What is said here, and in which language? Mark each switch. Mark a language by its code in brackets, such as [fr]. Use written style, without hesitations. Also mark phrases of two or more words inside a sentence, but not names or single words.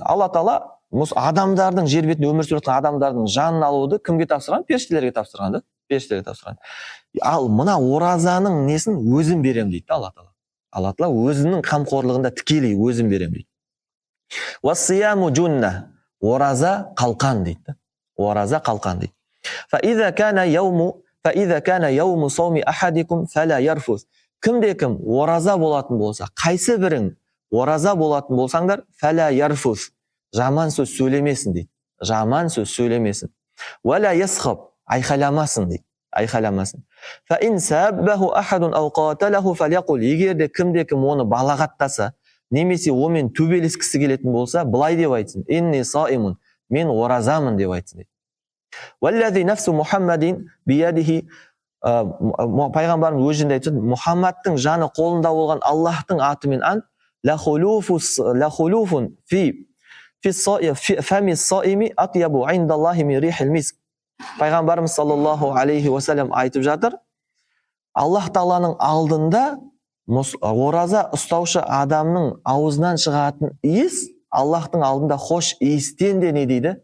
[kk] Алла Тағала адамдардың жер бетінде өмір сүріп жатқан адамдардың жанын алуды кімге тапсырған? Періштелерге тапсырған. Періштелерге тапсырған. Ал мына оразаның несін өзім берем дейді Алла Тағала. Алла Тағала өзінің қамқорлығында тікелей өзім берем дейді. [ar] والصيام جنة. [kk] Ораза қалқан дейді. Ораза қалқан дейді. [ar] فإذا كان يوم صوم أحدكم فلا يرفث. [kk] Кімде-кім ораза болатын болса, қайсы бірің ораза болатын болсаңдар, [ar] فلا يرفث. [kk] Жаман сөз сөйлемесін дейді. Жаман сөз сөйлемесін. [ar] ولا يصخب. [kk] Айқайламасын дейді. Айқайламасын. [ar] فإن سابه أحد أو قاتله فليقل. [kk] Егерде кімде-кім оны балағаттаса, немесе онымен төбелескісі келетін болса, былай деп айтсын. [ar] إني صائم. [kk] Мен оразамын деп айтсын дейді. [ar] والذي نفس محمد بيده. [kk] Пайғамбарымыз өзінде айтсын, Мұхаммадтың жаны қолында болған Аллахтың атымен ант, [ar] لخلوف فم الصائم أطيب عند الله من ريح المسك. [kk] Пайғамбарымыз [ar] صلى الله عليه وسلم [kk] айтып жатыр, Аллах Тағаланың алдында ораза ұстаушы адамның аузынан шығатын иіс Аллахтың алдында хош иістен де не дейді?